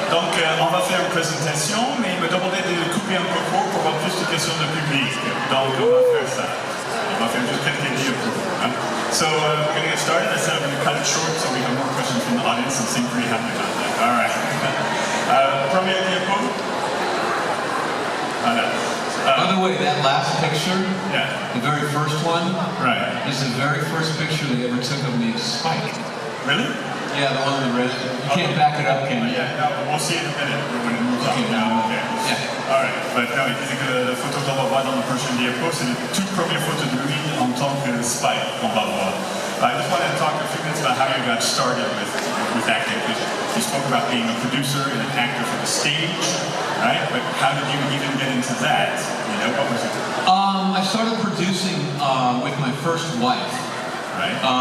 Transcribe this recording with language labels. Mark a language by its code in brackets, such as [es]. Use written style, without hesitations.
[fr] Donc on va faire une présentation, mais il me demandait de couper un peu court pour avoir plus de questions de public. Donc on va faire ça. On va faire juste quelques diapos. [en] So we're going to get started. I said I'm going to cut it short so we have more questions from the audience and seem pretty happy about that. All right. [fr] Premier diapo. Voilà. [en] By the way, that last picture, yeah. the very first one, right. is the very first picture they ever took of me at Spike. Really? Yeah, the one in the red. You can't back it up, can you? Yeah, no, we'll see in a minute when it moves Okay, on. now, Okay. yeah. All right. But no, [fr] il disait que la photo qu'on va voir dans la prochaine diapo, c'est la toute première photo de lui en tant que Spike qu'on va voir. [en] I just wanted to talk a few minutes about how you got started with acting. You spoke about being a producer and an actor for the stage, right? But how did you even get into that? You know, what was it? I started producing with my first wife. Right.